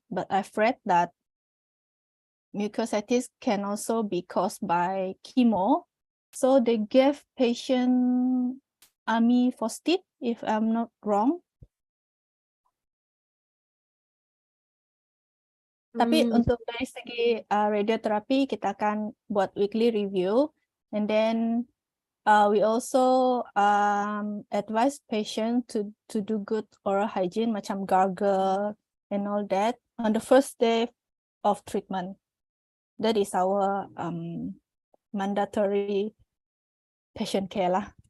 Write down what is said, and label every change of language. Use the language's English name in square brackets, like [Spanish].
[English] But I've read that mucositis can also be caused by chemo. So they gave patient amifostid, if I'm not wrong. [Malay] Tapi untuk dari segi radioterapi, kita akan buat weekly review. [English] And then we also advise patient to do good oral hygiene, macam gargle and all that on the first day of treatment. That is our mandatory patient care lah.